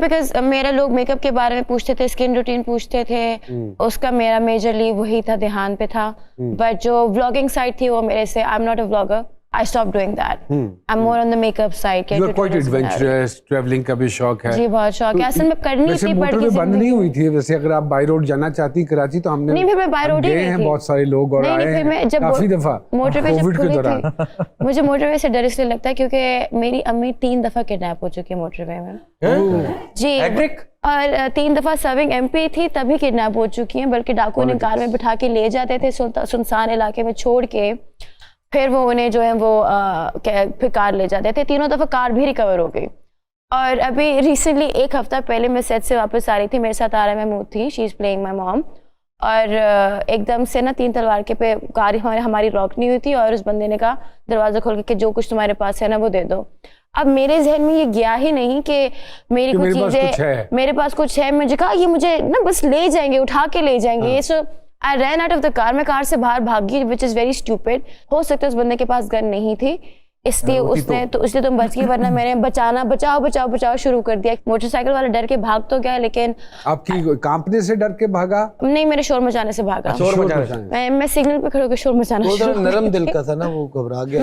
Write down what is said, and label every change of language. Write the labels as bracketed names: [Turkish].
[Hindi] Because मेरा लोग makeup के बारे में पूछते थे, स्किन रूटीन पूछते थे, उसका मेरा मेजरली वही था, ध्यान पे था। बट जो व्लॉगिंग साइड थी वो मेरे से, [English] I am not a vlogger, I stopped doing that. I'm more on the makeup side. You are quite adventurous, traveling [Hindi] का भी शौक है। जी बहुत शौक है, असल में करनी थी। वैसे मोटरवे बंद नहीं हुई थी, वैसे अगर आप बाय रोड जाना चाहती कराची तो हमने नहीं, फिर मैं बाय रोड ही गई थी। बहुत सारे लोग और आए हैं काफी दफा मोटरवे कोविड के दौरान। मुझे मोटरवे से डर इसलिए लगता है क्योंकि मेरी अम्मी 3 दफा किडनैप हो चुकी है मोटरवे में। जी, और 3 दफा सर्विंग MP थी तभी किडनैप हो चुकी हैं, बल्कि डाकू ने कार में बिठा के ले जाते थे सुनसान इलाके में छोड़ के, फिर वो उन्हें जो है वो फिर कार ले जाते थे। 3 दफा कार भी रिकवर हो गई। और अभी रिसेंटली 1 हफ्ता पहले मैं सेट से वापस आ रही थी, मेरे साथ आरा महमूद थी, [English] she is playing my mom, [Hindi] और एकदम से ना 3 तलवार के पे कार हमारी रॉक नहीं हुई थी, और उस बंदे ने कहा दरवाजा खोल के जो कुछ तुम्हारे पास है ना वो दे दो। अब मेरे जहन में ये गया ही नहीं कि मेरी कुछ चीजें, मेरे पास कुछ है, मुझे कहा ये मुझे ना बस ले जाएंगे, उठा के ले जाएंगे। [English] so I ran out of the car, [Hindi] मैं कार से बाहर भागी, [English] which is very stupid। [Hindi] हो सकता है उस बंदे के पास गन नहीं थी, इसलिए उसने तो इसलिए तुम बच गई, वरना मैंने बचाओ शुरू कर दिया। मोटरसाइकिल वाला डर के भाग तो गया, लेकिन आपकी कांपने से डर के भागा? नहीं, मेरे शोर मचाने से भागा। मैं सिग्नल पे खड़े होकर शोर मचाना शुरू। नरम दिल का था ना, वो घबरा गया।